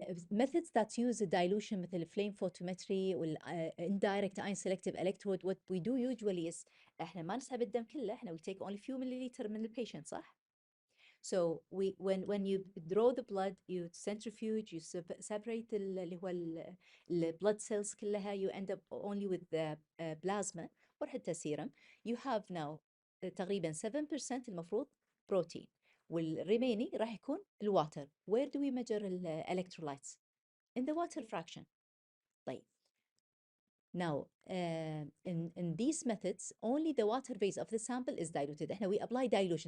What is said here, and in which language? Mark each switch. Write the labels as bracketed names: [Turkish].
[English] Methods that use a dilution مثل flame photometry وال indirect ion selective electrode, what we do usually is [Arabic] احنا ما نسحب الدم كله, [English] احنا we take only few milliliter من the patient, صح? So when you draw the blood, you centrifuge, you separate اللي هو blood cells كلها, you end up only with the plasma or حتى serum. You have now [Arabic] تقريبا 7% المفروض protein, والريميني راح يكون الwater. [English] Where do we measure electrolytes? In the water fraction. طيب. Now, in these methods, only the water phase of the sample is diluted. احنا we apply dilution.